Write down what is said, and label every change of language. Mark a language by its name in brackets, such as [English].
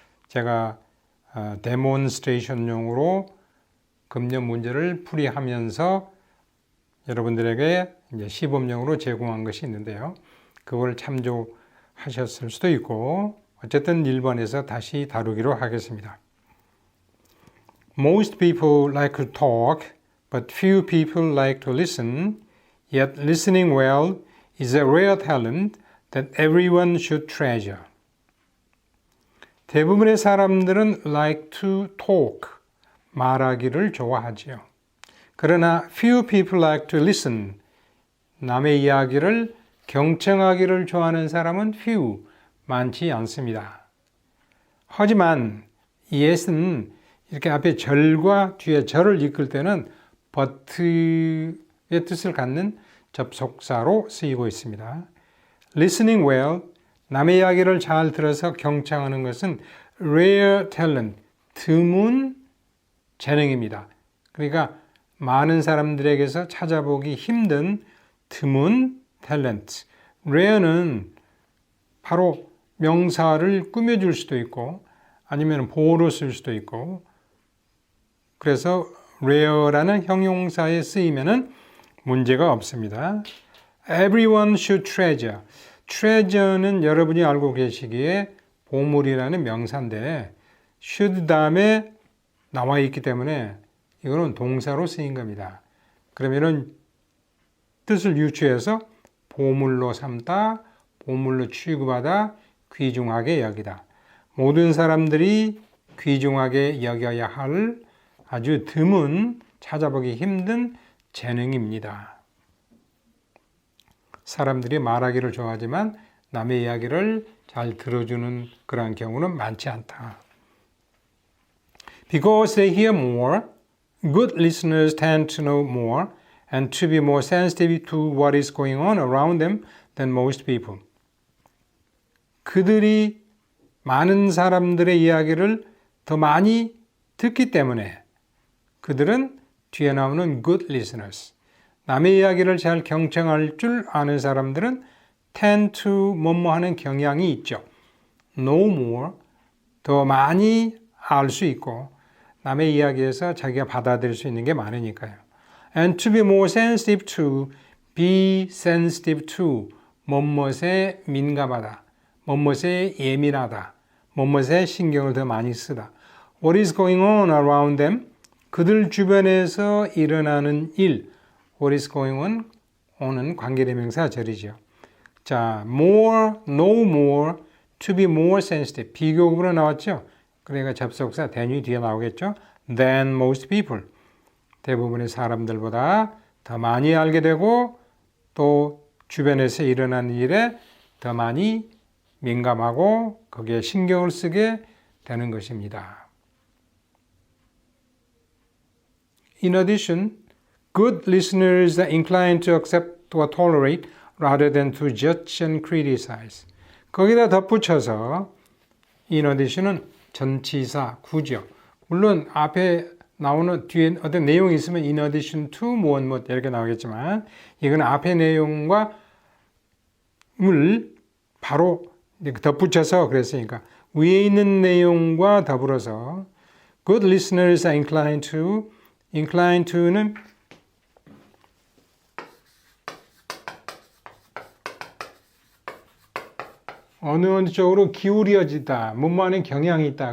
[Korean] 제가 데몬스트레이션용으로 금년 문제를 풀이하면서 여러분들에게 이제 시범용으로 제공한 것이 있는데요. 그걸 참조하셨을 수도 있고 어쨌든 1번에서 다시 다루기로 하겠습니다. [English] Most people like to talk, but few people like to listen. Yet listening well is a rare talent that everyone should treasure. [Korean] 대부분의 사람들은 [English] like to talk. [Korean] 말하기를 좋아하지요. 그러나 [English] few people like to listen. [Korean] 남의 이야기를 경청하기를 좋아하는 사람은 few, 많지 않습니다. 하지만 yes는 이렇게 앞에 절과 뒤에 절을 이끌 때는 but의 뜻을 갖는 접속사로 쓰이고 있습니다. [English] Listening well, [Korean] 남의 이야기를 잘 들어서 경청하는 것은 [English] rare talent, [Korean] 드문 재능입니다. 그러니까 많은 사람들에게서 찾아보기 힘든 드문 탤런트. rare는 바로 명사를 꾸며줄 수도 있고 아니면 보호로 쓸 수도 있고 그래서 rare라는 형용사에 쓰이면은 문제가 없습니다. [English] Everyone should treasure. [Korean] treasure는 여러분이 알고 계시기에 보물이라는 명사인데 should 다음에 나와 있기 때문에 이거는 동사로 쓰인 겁니다. 그러면은 뜻을 유추해서 보물로 삼다, 보물로 취급하다, 귀중하게 여기다. 모든 사람들이 귀중하게 여겨야 할 아주 드문, 찾아보기 힘든 재능입니다. 사람들이 말하기를 좋아하지만 남의 이야기를 잘 들어주는 그런 경우는 많지 않다. [English] Because they hear more, good listeners tend to know more and to be more sensitive to what is going on around them than most people. [Korean] 그들이 많은 사람들의 이야기를 더 많이 듣기 때문에 그들은 뒤에 나오는 [English] good listeners, [Korean] 남의 이야기를 잘 경청할 줄 아는 사람들은 [English] tend to [Korean] 뭐뭐 하는 경향이 있죠. [English] know more, [Korean] 더 많이 알 수 있고 남의 이야기에서 자기가 받아들일 수 있는 게 많으니까요. [English] And to be more sensitive to, [Korean] be sensitive to, 뭐뭇에 민감하다, 뭐뭇에 예민하다, 뭐뭇에 신경을 더 많이 쓰다. [English] What is going on around them? [Korean] 그들 주변에서 일어나는 일. [English] What is going on? [Korean] on은 관계대명사 절이죠. 자, [English] more, know more, to be more sensitive. [Korean] 비교급으로 나왔죠? 그러니까 접속사 than이 뒤에 나오겠죠? [English] Than most people. [Korean] 대부분의 사람들보다 더 많이 알게 되고 또 주변에서 일어나는 일에 더 많이 민감하고 거기에 신경을 쓰게 되는 것입니다. [English] In addition, good listeners are inclined to accept or tolerate rather than to judge and criticize. [Korean] 거기다 덧붙여서 [English] in addition [Korean] 은 전치사, 구죠. 물론 앞에 나오는 뒤에 어떤 내용이 있으면 [English] in addition to [Korean] 무엇 이렇게 나오겠지만 이건 앞에 내용과 물 바로 덧붙여서 그랬으니까 위에 있는 내용과 더불어서 [English] good listeners are inclined to [Korean] 는 어느 쪽으로 기울여지다, 뭐뭐하는 경향이 있다.